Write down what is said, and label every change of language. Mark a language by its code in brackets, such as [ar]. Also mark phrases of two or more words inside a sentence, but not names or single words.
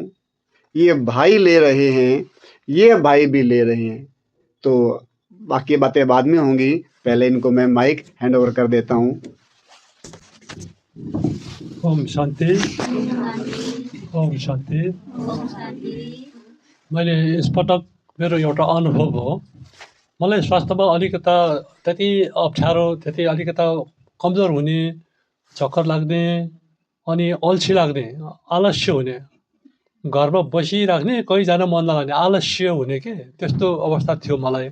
[hi] ये भाई ले रहे हैं, ये भाई भी ले रहे हैं। तो बाकी बातें बाद में होंगी, पहले इनको मैं [en] mic hand over [hi] कर देता हूँ। ओम शांति। ओम शांति। [ne] मैले यसपटक मेरो एउटा अनुभव हो। मलाई स्वास्थ्यमा अलिकता त्यति अप्ठ्यारो, त्यति अलिकता कमजोर हुने, चक्कर लाग्ने अनि अल्छी लाग्ने, आलस्य हुने, घरमा बसिराख्ने, कहीँ जान मन नलाग्ने, आलस्य हुने के त्यस्तो अवस्था थियो मलाई।